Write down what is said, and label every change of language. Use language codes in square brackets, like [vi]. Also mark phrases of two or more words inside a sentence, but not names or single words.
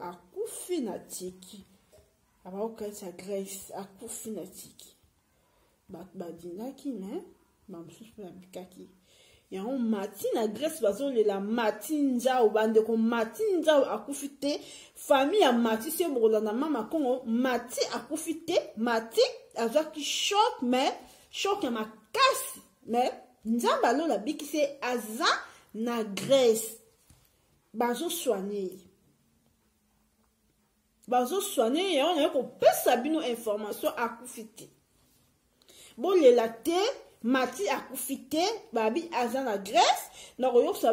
[ln] akufi na tiki abaokaisa graisse akufi na tiki bato badindaki me bamosusu mpe babikaki yango mati na graisse bazolela mati nzao bandeko mati nzao akufi te famille ya mati se bokolanda mama kongo mati akufi te mati azwaki shock me shock ya makasi me nzambe alola bikisi aza na graisse bazosoigne yango naye kopesa bino information akufi te bolela te mati akufi te babi aza na graisse na koyokisa